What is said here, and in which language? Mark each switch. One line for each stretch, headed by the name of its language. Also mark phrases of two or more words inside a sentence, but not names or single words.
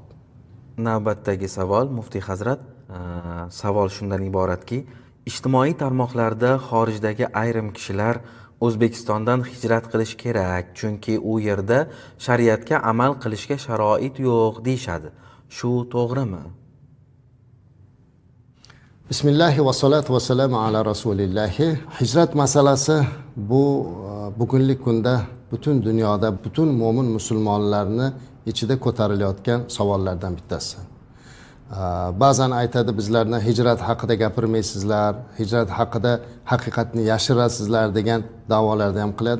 Uzbek: Navbatdagi savol, muftiy hazrat, savol shundan iboratki, ijtimoiy tarmoqlarda xorijdagi ayrim kishilar O'zbekistondan hijrat qilish kerak, chunki u yerda shariatga amal qilishga sharoit yo'q deyshadi. Shu to'g'rimi?
Arabic: بسم الله والصلاة والسلام على رسول الله.
Uzbek: Hijrat masalasi bu bugungi kunda butun dunyoda butun mo'min musulmonlarni ichida ko'tarilayotgan savollardan bittasi. Ba'zan aytadi, bizlarni hijrat haqida gapirmaysizlar, hijrat haqida haqiqatni yashirasizlar degan da'volarda ham qiladi.